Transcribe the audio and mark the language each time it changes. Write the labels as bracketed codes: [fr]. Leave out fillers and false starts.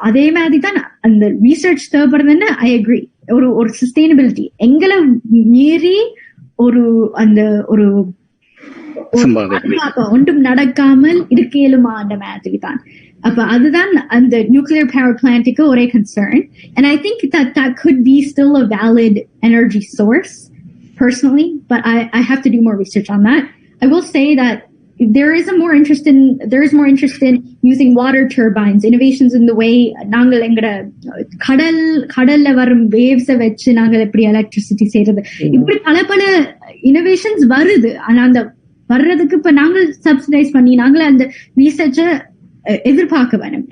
[ta] அதே மாதிரி தான் அந்த ரிசர்ச் தேவைப்படுதுன்னு [en] I agree. [ta] ஒரு சஸ்டைனபிலிட்டி எங்களை மீறி ஒன்றும் நடக்காமல் இருக்கலுமா அந்த மாதிரி தான். அப்ப அதுதான் அந்த நியூக்ளியர் பவர் பிளான்ட்டுக்கு ஒரே concern. [en] And I think that could be still a valid energy source personally, but I have to do more research on that. I will say that there is more interest in using water turbines, innovations in the way [ta] நாங்கள் எங்கட கடல்ல வரும் வேவ்ஸை வச்சு நாங்கள் எப்படி electricity செய்யறது, இப்படி பல இனோவேஷன்ஸ் வருது. ஆனா அந்த வர்றதுக்கு இப்ப நாங்கள் சப்சிடைஸ் பண்ணி நாங்கள் அந்த ரீசர்ச்சை எதிர்பார்க்க வேணும்.